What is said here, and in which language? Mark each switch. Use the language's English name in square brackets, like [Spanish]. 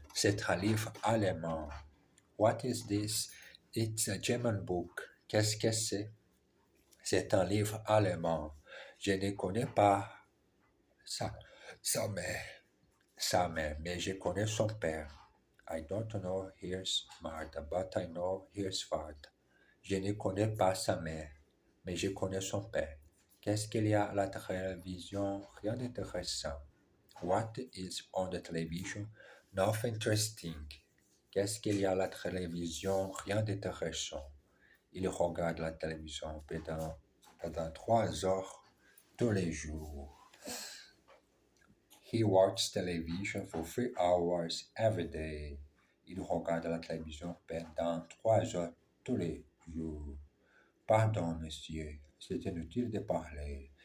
[French] C'est un livre allemand. [English] What is this? It's a German book. [French] Qu'est-ce que c'est? C'est un livre allemand. Je ne connais pas sa mère, mais je connais son père. [English] I don't know his mother, but I know his father. [French] Je ne connais pas sa mère, mais je connais son père. Qu'est-ce qu'il y a à la télévision? Rien d'intéressant. [English] What is on the television? Nothing interesting. [French] Qu'est-ce qu'il y a à la télévision? Rien d'intéressant. Il regarde la télévision pendant 3 heures tous les jours. [English] He watches television for 3 hours every day. [French] Il regarde la télévision pendant 3 heures tous les jours. Pardon, monsieur, c'est inutile de parler.